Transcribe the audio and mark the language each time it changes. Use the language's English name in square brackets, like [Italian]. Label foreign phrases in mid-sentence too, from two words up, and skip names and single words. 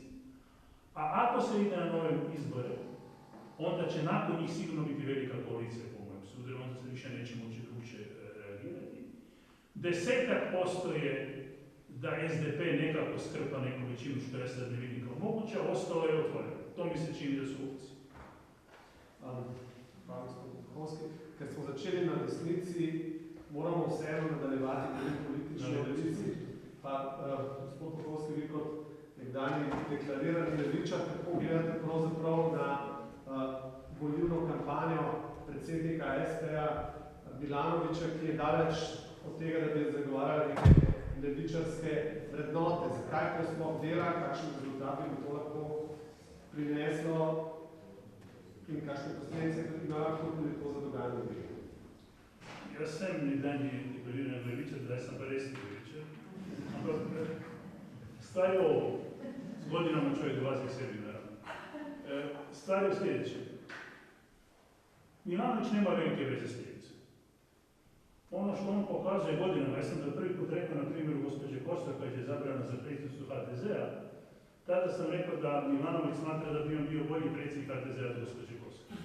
[Croatian] A ako se ide na nove izbore, onda će nakon njih sigurno biti velika koalicija po mojem sudu, onda se više neće moći drugčije reagirati. 10% je da SDP nekako skrpa neku većinu, što ja sad ne vidim kao moguće, a ostalo je otvoreno. To mi se čini da su opcije. Hvala gospodin Puhovski. [Slovenian] Ker smo začeli na desnici, moramo vseeno nadaljevati tudi politični levici. Pa gospod Puhovski, vi kot nekdanji deklarirani levičar, kako gledate pravzaprav na volilno kampanjo predsednika STA Milanovića, ki je daleč od tega, da bi zagovarjali neke levičarske vrednote. Zakaj to sploh dela, kakšen rezultat bi to lahko prineslo in kakšne posledice ima lahko tudi to za dogajanje v Belgiji? Jaz sem nekdanji deklariran levičar, zdaj sem pa resni levičar. [Croatian] Ampak stvar je ovo, s godinama čovjek dolazi k sebi naravno. Stvar je sljedeće. Milanović nema velike veze s ljevicom. Ono što on pokazuje godinama, ja sam to prvi put rekao na primjeru gospođe Kosor, koja je zabrana za predsjednicu HDZ-a, tada sam rekao da Milanović smatra da bi on bio bolji predsjednik HDZ-a od gospođe Kosor.